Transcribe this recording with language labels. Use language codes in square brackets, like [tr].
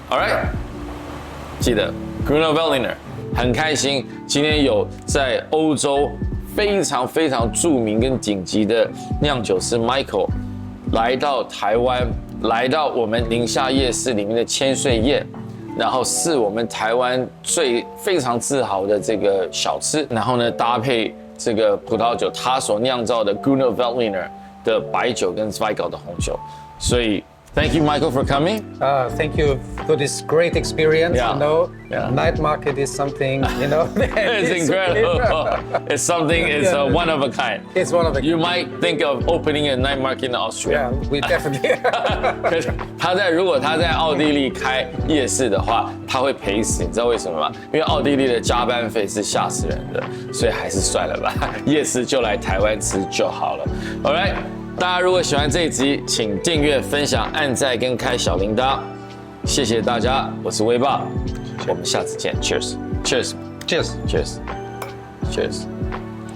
[en] All right， [zh] 记得 Gruner Veltliner。很开心，今天有在欧洲非常非常著名跟顶级的酿酒师 Michael 来到台湾，来到我们宁夏夜市里面的千岁宴，然后是我们台湾非常自豪的这个小吃，然后呢搭配这个葡萄酒，他所酿造的 Gruner Veltliner 的白酒跟 Zweigel 的红酒，所以。 [en] Thank you, Michael, for coming. Thank you for this great experience. Yeah. Night market is something, It's incredible. It's something. It's one of a kind. It's one of a kind. You might think of opening a night market in Austria. Yeah, we definitely. [zh] 可是如果他在奥地利开夜市的话，他会赔死，你知道为什么吗？因为奥地利的加班费是吓死人的，所以还是算了吧。夜市就来台湾吃就好了。 [en] All right. [zh] 大家如果喜欢这一集，请订阅、分享、按赞跟开小铃铛，谢谢大家，我是威爸，我们下次见 ，Cheers，Cheers，Cheers，Cheers，Cheers。